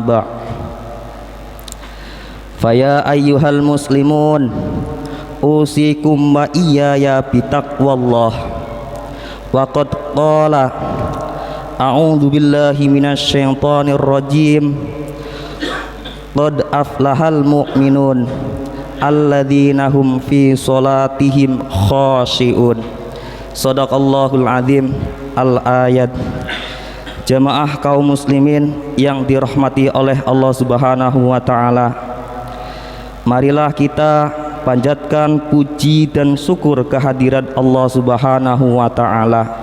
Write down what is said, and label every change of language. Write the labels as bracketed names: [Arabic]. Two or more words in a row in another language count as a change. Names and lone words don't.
[Arabic] أما بعد فيا أيها المسلمون أوصيكم وإياي بتقوى الله. وقد قال أعوذ بالله من الشيطان الرجيم. قد أفلح المؤمنون الذين هم في صلاتهم خاشعون. صدق الله العظيم. Al-ayat. [Indonesian] Jamaah kaum muslimin yang dirahmati oleh Allah [Arabic] سبحانه وتعالى, [Indonesian] marilah kita panjatkan puji dan syukur kehadirat Allah [Arabic] سبحانه وتعالى,